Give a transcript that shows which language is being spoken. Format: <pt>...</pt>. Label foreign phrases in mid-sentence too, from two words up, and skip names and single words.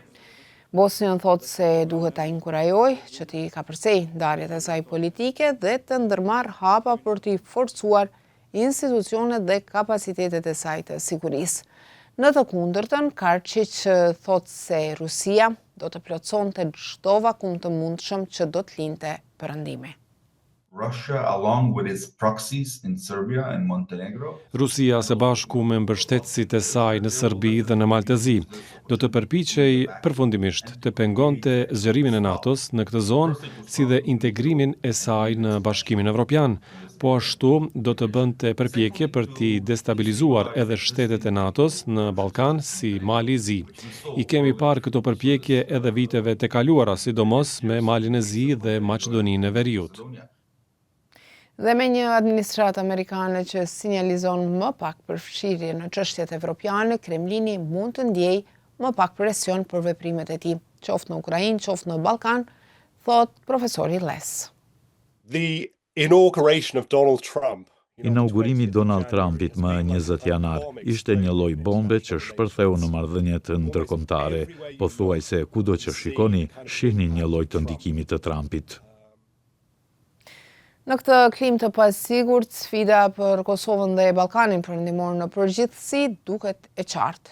<sq>Bosnjën thotë se duhet ta inkurajojë që t'i kapërcej ndarjet e saj politike dhe të ndërmarrë hapa për t'i forcuar institucionet dhe kapacitetet e saj të sigurisë. Në të kundërtën, Karqiq thotë se Rusia do të plotësonte çdo vakum të mundshëm që do të linte perëndimi.</sq> <en>Russia, along with its proxies in Serbia and Montenegro,</en> <sq>Rusia së bashku me mbështetësit e saj në Serbi dhe në Maltëzi do të përpiqej përfundimisht të pengonte zgjerimin e NATO-s në këtë zonë si dhe integrimin e saj në Bashkimin Evropian, po ashtu do të bënte përpjekje për t'i destabilizuar edhe shtetet e NATO-s në Ballkan si Mali Zi. I kemi parë këto përpjekje edhe viteve të kaluara, sidomos me Malin e Zi dhe Maqedoninë e Veriut. Dhe me një administratë amerikane që sinjalizon më pak përfshirje në çështjet evropiane, Kremlini mund të ndjejë më pak presion për veprimet e tij, qoftë në Ukrainë, qoftë në Ballkan, thot profesori Les.</sq> <en>The inauguration of Donald Trump.</en> <sq>Inaugurimi Donald Trumpit më 20 janar ishte një lloj bombe që shpërtheu në marrëdhëniet ndërkombëtare, pothuajse kudo që shikoni, shihni një lloj të ndikimit të Trumpit. Në këtë klim të pasigurt, sfida për Kosovën dhe Ballkanin perëndimor në përgjithësi duket e qartë.</sq>